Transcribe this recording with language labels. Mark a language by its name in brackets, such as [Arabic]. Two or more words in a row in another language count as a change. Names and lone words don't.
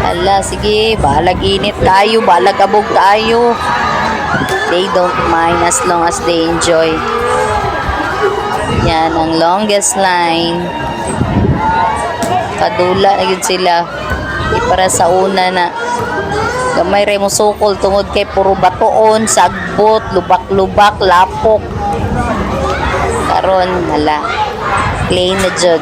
[Cebuano] sila, sige, balag init tayo, balag abog tayo. [English] They don't mind as long as they enjoy. [Cebuano] Yan, ang [English] longest line. [Cebuano] Kadula na yun sila. Para sa una na gamay rin mo sukol tungod kay puro batoon, sagbot, lubak-lubak, lapok. Karon hala, plain na jud.